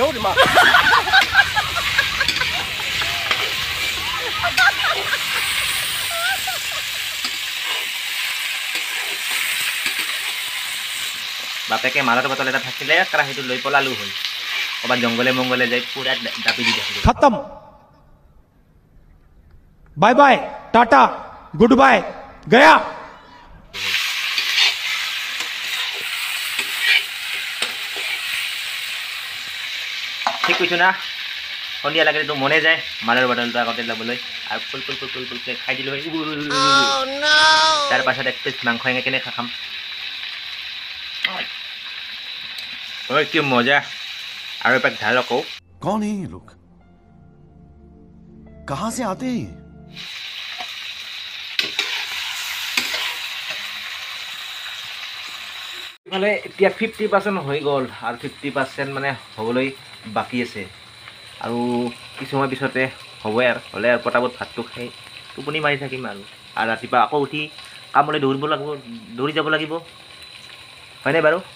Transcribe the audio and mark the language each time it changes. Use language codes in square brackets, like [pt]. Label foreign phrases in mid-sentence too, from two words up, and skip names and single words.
[as] বাপেকে মালৰ বটল এটা থাকিলে কেৰাহীটো লৈ পলালো হ'ল ক'ৰবাত জংঘলে মংগলে যাই পুৰা দাপি দি থাকিব [hi] खत्म [en] bye bye tata good bye [hi] गया [as] ঠিক কৈছোঁ না সন্ধিয়া লাগে তো মনে যায় মালৰ বটলটো আগতে ল'বলৈ আৰু ফুলকৈ খাই দিলোঁ তাৰপাছত এক পিচ মাংস কেনে খাম ঐ কি মজা আৰু এপাক ঢাল আকৌ [hi] कौन है ये लोग कहां से आते हैं [as] মানে এতিয়া 50% হৈ গ'ল আৰু 50% মানে হ'বলৈ বাকী আছে আৰু কিছু সময় পিছতে হ'বই আৰু হ'লে আৰু পটাপট ভাতটো খাই টোপনি মাৰি থাকিম আৰু ৰাতিপুৱা আকৌ উঠি কামলৈ দৌৰি যাব লাগিব হয়নে বাৰু